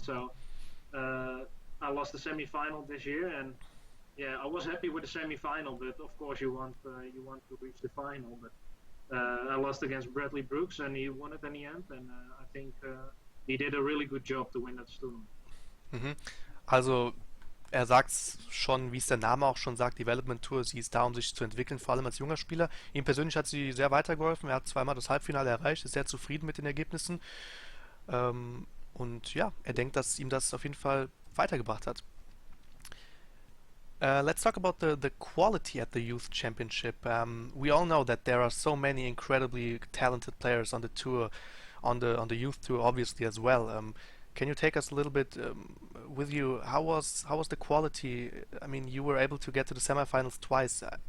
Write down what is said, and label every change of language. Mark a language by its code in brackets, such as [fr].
[en] So I lost the semi-final this year, and yeah, I was happy with the semi-final, but of course you want to reach the final. But I lost against Bradley Brooks, and he won it in the end, and I think he did a really good job to win that tournament. Mhm. [de] Also er sagt schon, wie es der Name auch schon sagt, Development Tour, sie ist da, um sich zu entwickeln, vor allem als junger Spieler. Ihm persönlich hat sie sehr weitergeholfen. Er hat zweimal das Halbfinale erreicht, ist sehr zufrieden mit den Ergebnissen. Und ja, er denkt, dass ihm das auf jeden Fall weitergebracht hat. [en] Let's talk about the quality at the Youth Championship. We all know that there are so many incredibly talented players on the tour, on the youth tour, obviously as well. Can you take us a little bit with you? How was the quality? I mean, you were able to get to the semifinals twice.